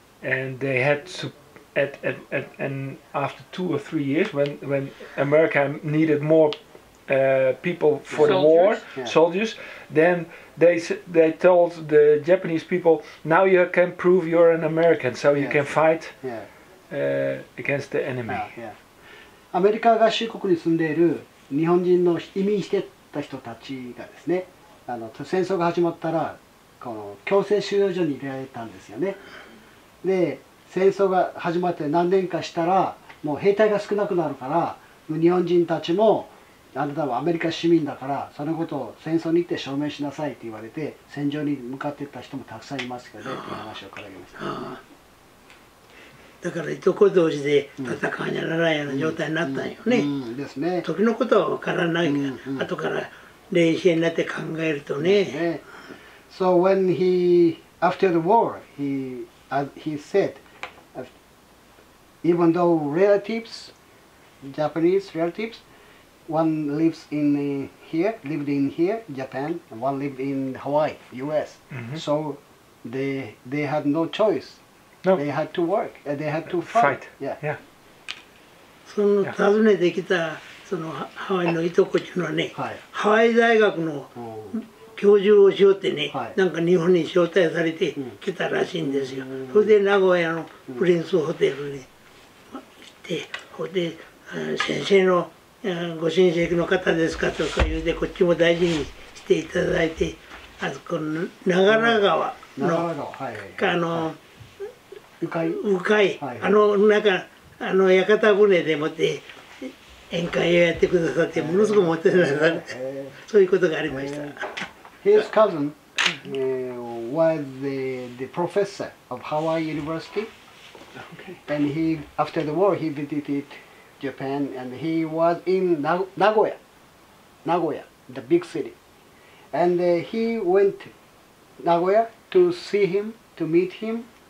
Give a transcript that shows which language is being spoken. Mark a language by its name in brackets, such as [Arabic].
[English] And they had to, and after 2 or 3 years, when America needed more people for the war, soldiers, then they told the Japanese people, now you can prove you're an American, so you can fight against the enemy. [Japanese] アメリカ合衆国に住んでいる日本人の移民してた人たちがですね、戦争が始まったらこの強制収容所に入れられたんですよね。で戦争が始まって何年かしたらもう兵隊が少なくなるから日本人たちもあなたはアメリカ市民だからそのことを戦争に行って証明しなさいって言われて戦場に向かっていった人もたくさんいますけどねという話を伺いました、だからいとこ同士で戦わにゃならないような状態になったんよね。ですね。時のことは分からないけど、後から冷静になって考えるとね。 [English] So when he after the war he said even though relatives Japanese relatives one lived in here Japan and one lived in Hawaii US so they had no choice. No. They had to work. They had to fight. Yeah. [Japanese] その訪ねてきたそのハワイのいとこっていうのはね、ハワイ大学の教授をしようってね、なんか日本に招待されてきたらしいんですよ。それで名古屋のプリンスホテルに行って、それで先生のご親戚の方ですかとか言うてこっちも大事にしていただいて、あそこの長良川の鵜飼屋形船でもって宴会をやってくださってものすごくもてなされてそういうことがありました。 [English] His cousin was the professor of Hawaii University, and he after the war he visited Japan, and he was in Nagoya, the big city, and he went to Nagoya to see him, to meet him.